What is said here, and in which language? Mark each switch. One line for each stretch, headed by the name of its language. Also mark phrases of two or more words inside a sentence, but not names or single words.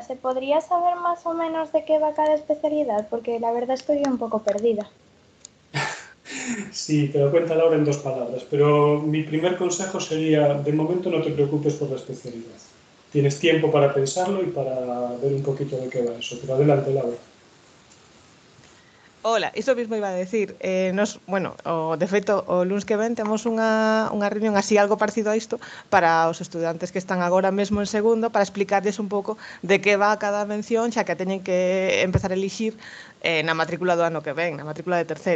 Spanish: ¿Se podría saber más o menos de qué va cada especialidad? Porque la verdad estoy un poco perdida. Sí, te lo cuenta Laura en 2 palabras, pero mi primer consejo sería, de momento no te preocupes por la especialidad. Tienes tiempo para pensarlo y para ver un poquito de qué va eso, pero adelante, Laura.
Galician: Ola, iso mesmo iba a decir. De feito, o luns que ven temos unha reunión así algo parecido a isto para os estudantes que están agora mesmo en segundo, para explicarles un pouco de que va cada mención, xa que teñen que empezar a elixir na matrícula do ano que ven, na matrícula de terceiro.